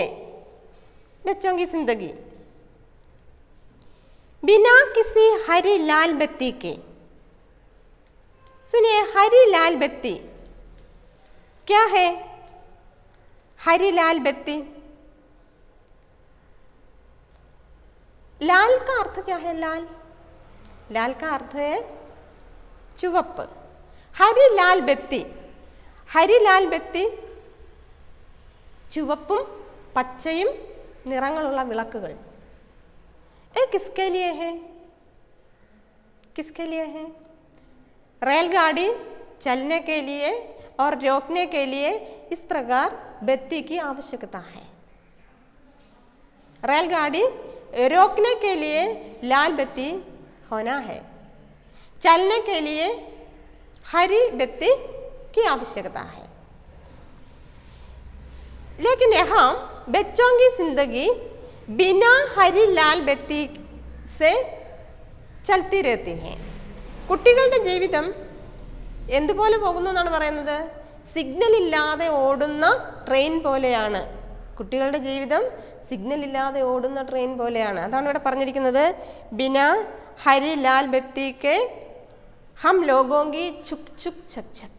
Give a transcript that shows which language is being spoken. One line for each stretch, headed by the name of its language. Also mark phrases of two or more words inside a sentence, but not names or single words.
Hindi: बच्चों की जिंदगी बिना किसी हरी लाल बत्ती के. सुनिए, हरी लाल बत्ती क्या है? हरी लाल बत्ती, लाल का अर्थ क्या है? लाल, लाल का अर्थ है ചുവപ്പ്. हरी लाल बत्ती, हरी लाल बत्ती
Malayalam: ചുവപ്പും പച്ചയും നിറങ്ങളുള്ള വിളക്കുകൾ.
Hindi: किसके लिए है? किसके लिए है? रेलगाड़ी चलने के लिए और रोकने के लिए इस प्रकार बत्ती की आवश्यकता है. रेलगाड़ी रोकने के लिए लाल बत्ती होना है. चलने के लिए हरी बत्ती की आवश्यकता है. लेकिन यहाँ बच्चों की जिंदगी बिना हरी लाल बत्ती से ചൽത്തി रहती है.
Malayalam: കുട്ടികളുടെ ജീവിതം എന്തുപോലെ പോകുന്നു എന്നാണ് പറയുന്നത്? സിഗ്നൽ ഇല്ലാതെ ഓടുന്ന ട്രെയിൻ പോലെയാണ്. കുട്ടികളുടെ ജീവിതം സിഗ്നൽ ഇല്ലാതെ ഓടുന്ന ട്രെയിൻ പോലെയാണ്. അതാണ് ഇവിടെ പറഞ്ഞിരിക്കുന്നത്.
Hindi: बिना हरी लाल बत्ती के हम लोगों की छुक छुक छक छक.